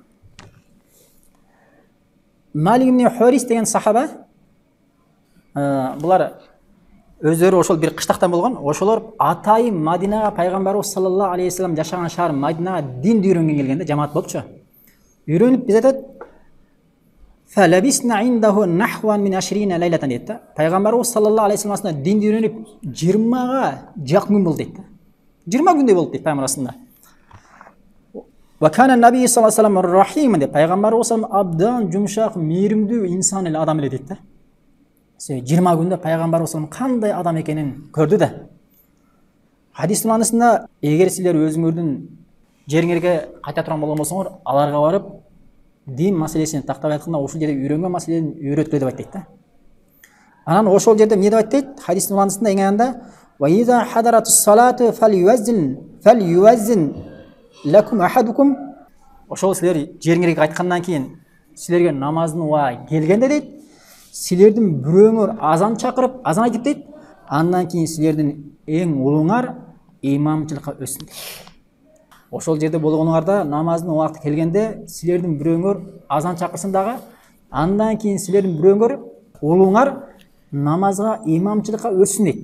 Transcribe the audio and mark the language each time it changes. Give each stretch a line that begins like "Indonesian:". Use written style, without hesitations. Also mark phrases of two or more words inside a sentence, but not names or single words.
Kyrgyz: Малик ибн Хурис деген сахаба, булар өздөрү ошол бир кыштактан болгон, ошолор атайын Мадинага пайгамбарыбыз
Arabic: صلى الله عليه وسلم
Kyrgyz: жашаган шаар Мадинага динди үйрөнгөн келгенде, жамаат болупчу. Үйрөнүп биз айтат,
Arabic: فلبسنا عنده نحو من 20 ليلة дейт.
Kyrgyz: Пайгамбарыбыз
Arabic: صلى الله عليه وسلم
Kyrgyz: динди үйрөнүп 20га жакын күн болду дейт. 20 күндөй болду дейт пайгамбарыбызда.
Arabic: وكان النبي صلى الله عليه وسلم رحيما дейт.
Kyrgyz: Пайгамбарыбыз
Arabic: صلى الله عليه وسلم
Kyrgyz: абдан жумшак, мейиримдүү инсан эле адам эле дейт. 20 күндө пайгамбарыбыз
Arabic: صلى الله عليه وسلم
Kyrgyz: кандай адам экенин көрдү да. Хадис маанисинде эгер силер өзүңөрдүн жериңерге кайта турган болгон болсоңор, аларга барып дин маселесин тактап айтканда ошол жерде үйрөнгөн маселени үйрөткүлө деп айтты да. Анан ошол жерде эмне деп айтты? Хадистин маанисинде эң аянда
Arabic: وإذا حضرت الصلاة فليؤذن لكم أحدكم.
Kyrgyz: Ошол силер жериңерге кайткандан кийин силерге намаздын убагы келгенде дейт, силердин бирөөңөр азан чакырып, азан айтып дейт, андан кийин силердин эң улуңар имамчылыкка өссүн дейт. Ошол жерде болгонуңарда намаздын убакыты келгенде силердин бирөөңөр азан чакырсын дагы, андан кийин силердин бирөөңөр улуңар намазга имамчылыкка өссүн дейт.